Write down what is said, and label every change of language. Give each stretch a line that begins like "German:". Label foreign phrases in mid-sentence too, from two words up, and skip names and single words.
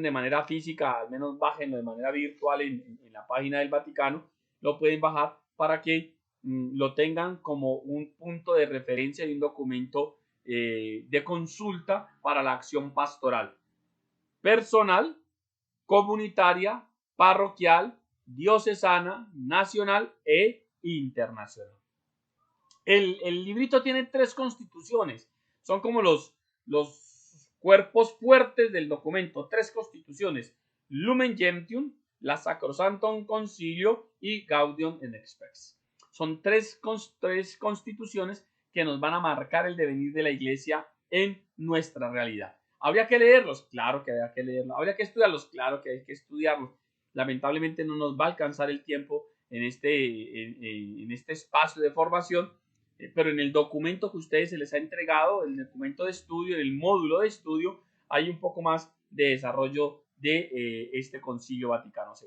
Spanish: de manera física, al menos bájenlo de manera virtual en la página del Vaticano, lo pueden bajar para que lo tengan como un punto de referencia y un documento de consulta para la acción pastoral personal, comunitaria, parroquial, diocesana, nacional e internacional. El librito tiene 3 constituciones, son como los cuerpos fuertes del documento, 3 constituciones: Lumen Gentium, la Sacrosanctum Concilio y Gaudium et Spes. Son 3 constituciones que nos van a marcar el devenir de la iglesia en nuestra realidad. ¿Habría que leerlos? Claro que habría que leerlos. ¿Habría que estudiarlos? Claro que hay que estudiarlos. Lamentablemente no nos va a alcanzar el tiempo en este espacio de formación, pero en el documento que a ustedes se les ha entregado, el documento de estudio, en el módulo de estudio, hay un poco más de desarrollo de este Concilio Vaticano II.